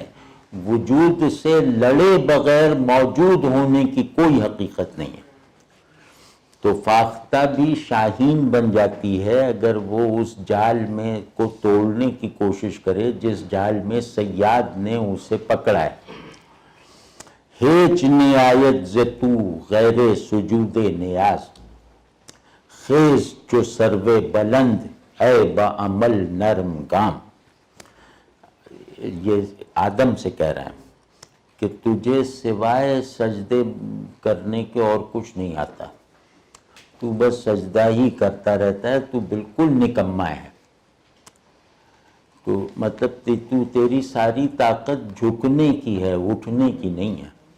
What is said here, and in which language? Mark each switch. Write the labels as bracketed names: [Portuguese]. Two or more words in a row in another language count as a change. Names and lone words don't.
[Urdu] وجود سے لڑے بغیر موجود ہونے کی کوئی حقیقت نہیں ہے. تو فاختہ بھی شاہین بن جاتی ہے اگر وہ اس جال میں کو توڑنے کی کوشش کرے جس جال میں صیاد نے اسے پکڑا ہے. [Persian] ہیچ نہایت ز تو غیر سجود نیاز، خیز چو سرو بلند اے با عمل نرم گام. [Urdu] یہ آدم سے کہہ رہا ہے کہ تجھے سوائے سجدے کرنے کے اور کچھ نہیں آتا، تو بس سجدہ ہی کرتا رہتا ہے، تو بالکل نکما ہے. تو مطلب تو تیری ساری طاقت جھکنے کی ہے، اٹھنے کی نہیں ہے.